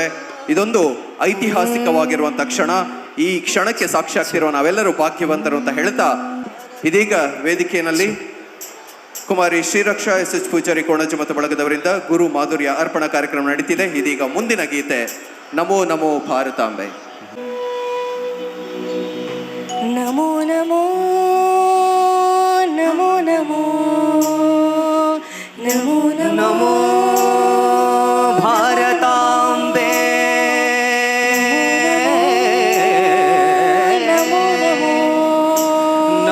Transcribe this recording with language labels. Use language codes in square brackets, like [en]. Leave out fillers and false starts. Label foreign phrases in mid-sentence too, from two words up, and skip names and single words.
[kn] ಇದೊಂದು ಐತಿಹಾಸಿಕವಾಗಿರುವಂಥ ಕ್ಷಣ. ಈ ಕ್ಷಣಕ್ಕೆ ಸಾಕ್ಷಿ ಆಗ್ತಿರುವ ನಾವೆಲ್ಲರೂ ಭಾಗ್ಯವಂತರು ಅಂತ ಹೇಳ್ತಾ ಇದೀಗ ವೇದಿಕೆಯಲ್ಲಿ ಕುಮಾರಿ ಶ್ರೀರಕ್ಷಾ ಎಸ್ ಪೂಜಾರಿ ಕೋಣಜಿ ಮತ್ತು ಬಳಗದವರಿಂದ ಗುರು ಮಾಧುರ್ಯ ಅರ್ಪಣಾ ಕಾರ್ಯಕ್ರಮ ನಡೀತಿದೆ. ಇದೀಗ ಮುಂದಿನ ಗೀತೆ ನಮೋ ನಮೋ ಭಾರತಾಂಬೆ. ನಮೋ ನಮೋ ನಮೋ ನಮೋ ನಮೋ ನಮೋ ಭಾರತಾಂಬೆ ನಮೋ ನಮೋ